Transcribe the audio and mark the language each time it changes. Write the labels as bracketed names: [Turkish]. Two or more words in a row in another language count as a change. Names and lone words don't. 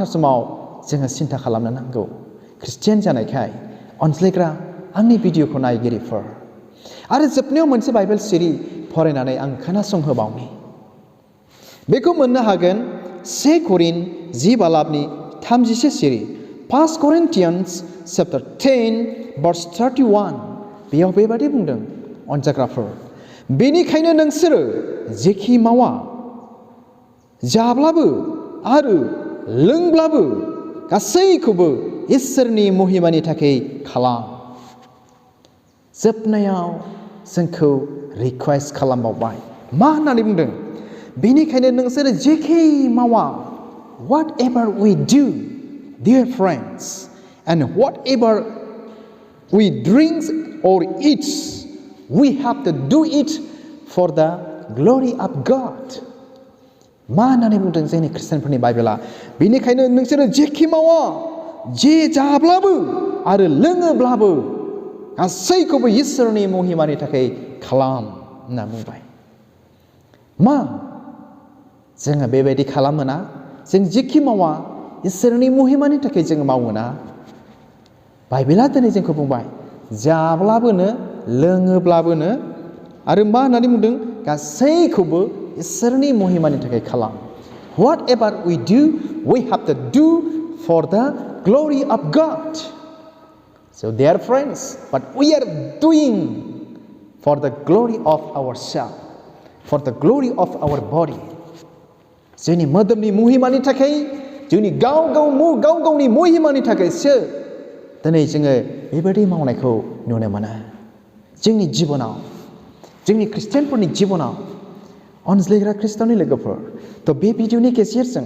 [Bodo] समाव जोङो सिन्था खालामनो नांगौ ख्रिस्टियान जानायखाय अनज्लायग्रा आंनि भिडिअखौ नायगिरिफोर आरो जोबनायाव मोनसे बाइबेल सिरि फरायनानै आं खोनासंहोबावनि बेखौ मोननो हागोन से करिन 10 बालाबनि 31 सिरि [English] 1 Corinthians chapter 10 verse 31 [Bodo] बेयाव बेबादि बुंदों अनजाग्राफोर बेनिखायनो नोंसोरो जेखि मावा जाब्लाबो आरो लोंब्लाबो गासैखौबो इसोरनि महिमानि थाखाय खालाम जोबनायाव जोंखौ रिक्वेस्ट खालामबावबाय मा होननानै बुंदों बेनिखायनो नोंसोरो जेखि मावा whatever [English] we do dear friends and whatever we drink or eat we have to do it for the glory of God [Bodo] मा होननानै बुंदों जोंनि खृष्टानफोरनि बाइबेला बेनिखायनो नोंसोरो जेखि मावा जे जाब्लाबो आरो लोङोब्लाबो गासैखौबो इसोरनि महिमानि थाखाय खालाम होनना बुंबाय मा जोङो बेबायदि खालामोना जों जेखि मावा इसोरनि महिमानि थाखाय जोङो मावोना बाइबेला दिनै जोंखौ बुंबाय जाब्लाबोनो लोङोब्लाबोनो आरो मा होननानै बुंदों गासैखौबो इसोरनि महिमानि थाखाय खालाम [English] whatever we do we have to do for the glory of God so dear friends but we are doing for the glory of ourselves for the glory of our body [Bodo] जोंनि मोदोमनि महिमानि थाखाय जोंनि गाव गावनि महिमानि थाखायसो दिनै जोङो बेबायदि मावनायखौ नुनो मोनो जोंनि जिबनाव जोंनि खृष्टियानफोरनि जिबनाव अनज्लायग्रा खृष्टाननि लोगोफोर थ' बे भिडिअनि गेजेरजों